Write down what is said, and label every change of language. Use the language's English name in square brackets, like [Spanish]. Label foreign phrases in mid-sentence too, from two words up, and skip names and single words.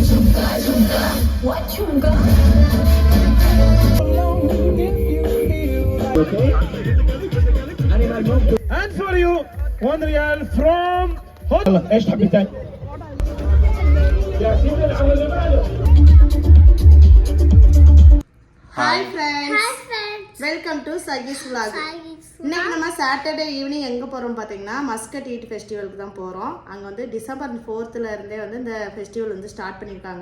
[English] Okay. And for you, $1 from [Arabic] يلا ايش تحبي تاني؟ [English] Hi friends, welcome to Sakis vlog. [Tamil] இன்னைக்கு நம்ம [English] Saturday evening [Tamil] எங்கே போகிறோம் பார்த்தீங்கன்னா மஸ்கட் ஈட் ஃபெஸ்டிவலுக்கு தான் போகிறோம். அங்கே வந்து டிசம்பர் 4th இருந்தே வந்து இந்த ஃபெஸ்டிவல் வந்து ஸ்டார்ட் பண்ணியிருக்காங்க.